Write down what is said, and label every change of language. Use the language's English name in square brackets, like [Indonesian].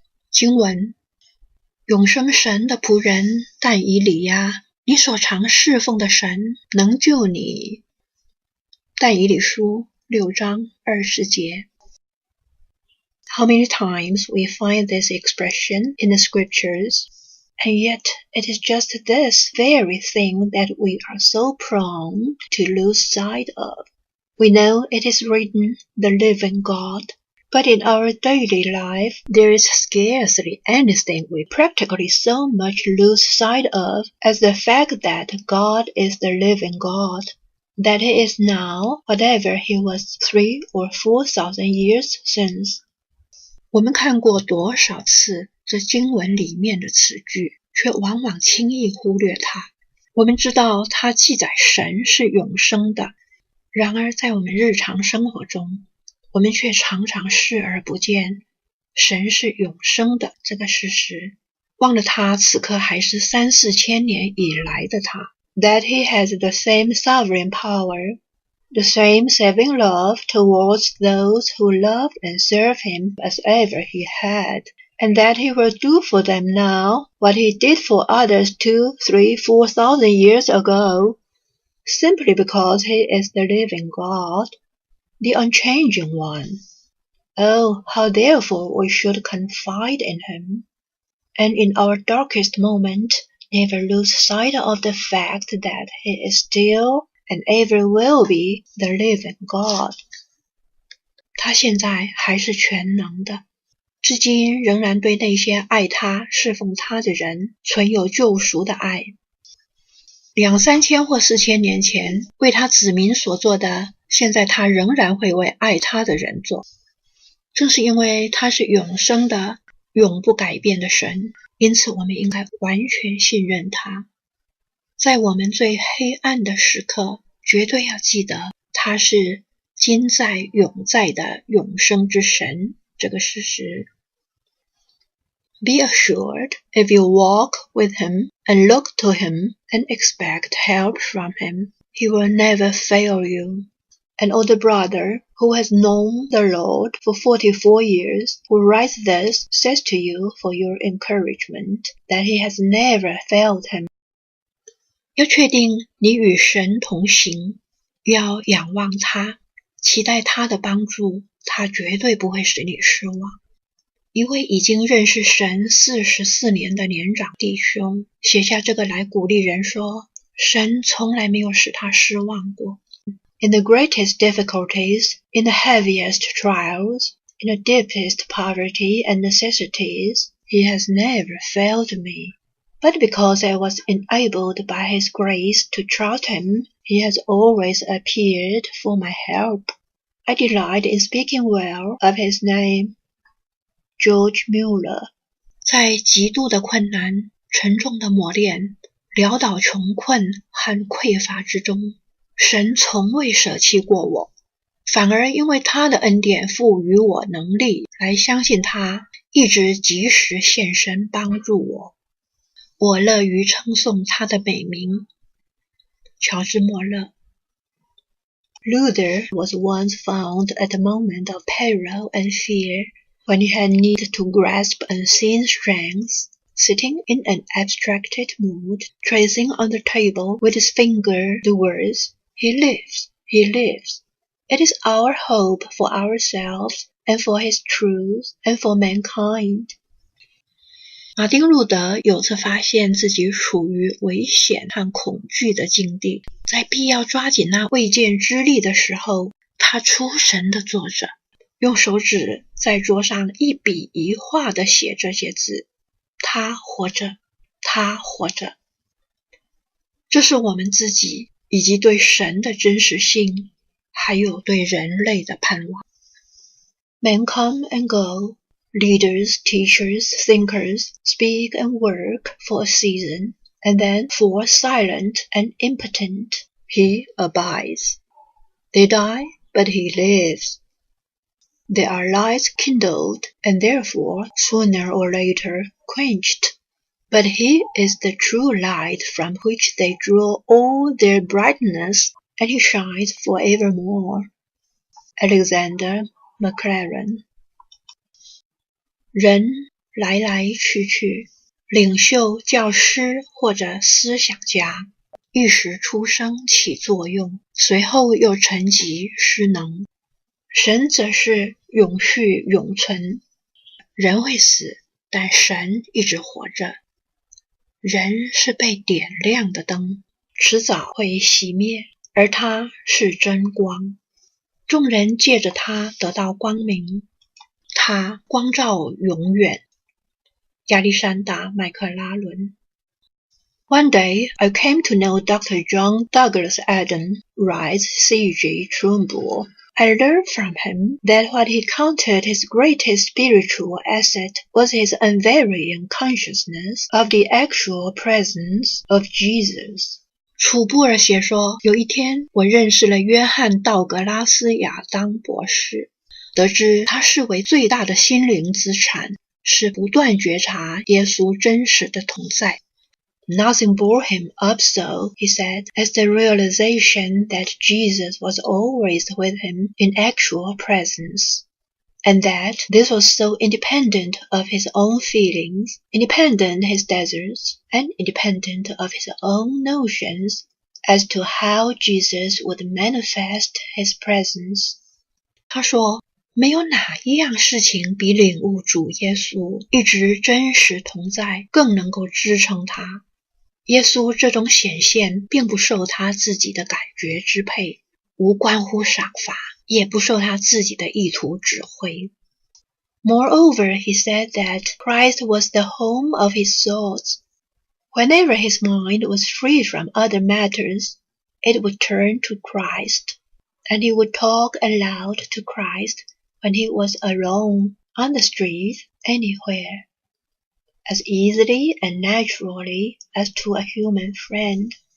[Chinese] 经文：永生神的仆人但以理呀，你所常侍奉的神能救你。但以理书6章20节。 [English] How many times we find this expression in the scriptures, and yet it is just this very thing that we are so prone to lose sight of. We know it is written, the living God, but in our daily life there is scarcely anything we practically so much lose sight of as the fact that God is the living God, that He is now whatever He was 3,000 or 4,000 years since. [Chinese] 我们看过多少次这经文里面的此句，却往往轻易忽略它。我们知道它记载神是永生的，然而在我们日常生活中，我们却常常视而不见神是永生的这个事实，忘了他此刻还是3、4千年以来的他。 [English] That He has the same sovereign power, the same saving love towards those who love and serve Him as ever He had, and that He will do for them now what He did for others 2,000, 3,000, 4,000 years ago, simply because He is the living God, the unchanging one. Oh, how therefore we should confide in Him, and in our darkest moment never lose sight of the fact that He is still and ever will be the living God. [Chinese] 他现在还是全能的，至今仍然对那些爱他、侍奉他的人存有救赎的爱。 2、3千或4千年前为他子民所做的，现在他仍然会为爱他的人做。正是因为他是永生的、永不改变的神，因此我们应该完全信任他。在我们最黑暗的时刻，绝对要记得他是今在永在的永生之神这个事实。 [English] Be assured, if you walk with Him and look to Him and expect help from Him, He will never fail you. An older brother who has known the Lord for 44 years, who writes this, says to you for your encouragement that He has never failed him. [Chinese] 要确定你与神同行，要仰望他，期待他的帮助，他绝对不会使你失望。一位已经认识神44年的年长弟兄写下这个来鼓励人说，神从来没有使他失望过。 [English] In the greatest difficulties, in the heaviest trials, in the deepest poverty and necessities, He has never failed me. But because I was enabled by His grace to trust Him, He has always appeared for my help. I delight in speaking well of His name. George Mueller. [Chinese] 在极度的困难、沉重的磨练、潦倒穷困和匮乏之中，神从未舍弃过我，反而因为他的恩典赋予我能力来相信他，一直及时现身帮助我。我乐于称颂他的美名。乔治·莫勒。 [English] Luther was once found at a moment of peril and fear, when he had need to grasp unseen strength, sitting in an abstracted mood, tracing on the table with his finger the words, He lives, He lives. It is our hope for ourselves, and for His truth, and for mankind. [Chinese] 马丁·路德有次发现自己处于危险和恐惧的境地，在必要抓紧那未见之力的时候，他出神地坐着，用手指在桌上一笔一画地写这些字：他活着，他活着。这是我们自己以及对神的真实性，还有对人类的盼望。 [English] Men come and go. Leaders, teachers, thinkers speak and work for a season, and then fall silent and impotent. He abides. They die but he lives. There are lights kindled, and therefore, sooner or later, quenched. But he is the true light from which they draw all their brightness, and he shines forevermore. Alexander Maclaren。 [Chinese] 人来来去去，领袖、教师或者思想家，一时出生起作用，随后又沉寂失能。神则是永续永存，人会死，但神一直活着。人是被点亮的灯，迟早会熄灭，而他是真光，众人借着他得到光明，他光照永远。 [English] 亚历山大·麦克拉伦。One day, I came to know Dr. John Douglas Adam, writes C.G. Trumbull. I learned from him that what he counted his greatest spiritual asset was his unvarying consciousness of the actual presence of Jesus. [Chinese] 楚布尔写说，有一天我认识了约翰·道格拉斯·亚当博士，得知他视为最大的心灵资产是不断觉察耶稣真实的同在。 [English] Nothing bore him up so, he said, as the realization that Jesus was always with him in actual presence, and that this was so independent of his own feelings, independent his desires, and independent of his own notions as to how Jesus would manifest his presence. [Chinese] 他说，没有哪一样事情比领悟主耶稣一直真实同在更能够支撑他。耶稣这种显现并不受他自己的感觉支配，无关乎赏罚，也不受他自己的意图指挥。 [English] Moreover, he said that Christ was the home of his thoughts. Whenever his mind was free from other matters, it would turn to Christ, and he would talk aloud to Christ when he was alone, on the street, anywhere.As easily and naturally as to a human friend.